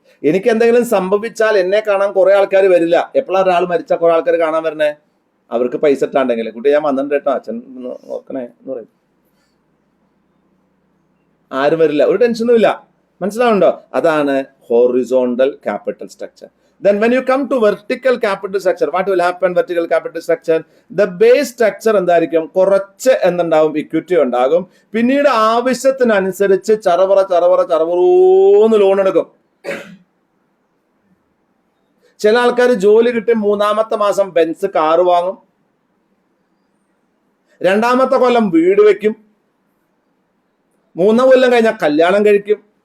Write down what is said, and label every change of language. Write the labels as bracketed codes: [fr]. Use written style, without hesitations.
[ml] എനിക്ക് എന്തെങ്കിലും സംഭവിച്ചാൽ എന്നെ കാണാൻ കുറെ ആൾക്കാർ വരില്ല. എപ്പോഴാണ് ഒരാൾ മരിച്ചാൽ കുറെ ആൾക്കാർ കാണാൻ വരണേ? അവർക്ക് പൈസ ഇട്ടാണ്ടെങ്കിൽ, കുട്ടി ഞാൻ വന്നിട്ടുണ്ട് കേട്ടോ, അച്ഛൻ നോക്കണേ എന്ന് പറയും. ആരും വരില്ല, ഒരു ടെൻഷനും ഇല്ല. മനസ്സിലാവുണ്ടോ? അതാണ് horizontal capital structure. [en] Then when you come to vertical capital structure, what will happen? Vertical capital structure, the base structure [ml] എന്തായിരിക്കും? കുറച്ച് എന്തുണ്ടാവും? ഇക്വിറ്റി ഉണ്ടാകും. പിന്നീട് ആവശ്യത്തിനനുസരിച്ച് ചറവറോന്ന് ലോൺ എടുക്കും. ചില ആൾക്കാർ ജോലി കിട്ടി 3-ാമത്തെ മാസം ബെൻസ് കാറ് വാങ്ങും, 2-ാമത്തെ കൊല്ലം വീട് വെക്കും, 3 കൊല്ലം കഴിഞ്ഞാൽ കല്യാണം കഴിക്കും.